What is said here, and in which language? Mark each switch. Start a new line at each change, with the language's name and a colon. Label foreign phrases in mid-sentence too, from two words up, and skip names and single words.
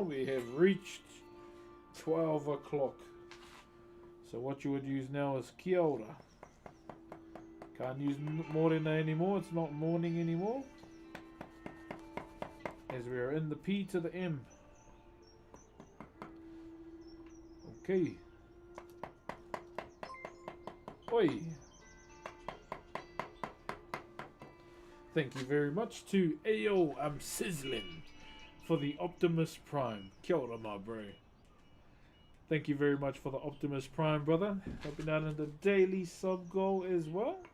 English: We have reached 12 o'clock. So what you would use now is
Māori: kia ora.
English: Can't use morena anymore. It's not morning anymore. As we are in the P to the M. Okay. Oi. Thank you very much to Ayo I'm Sizzling for the Optimus Prime.
Māori: Kia ora,
English: my bro. Thank you very much for the Optimus Prime, brother. Helping out in the daily sub goal as well.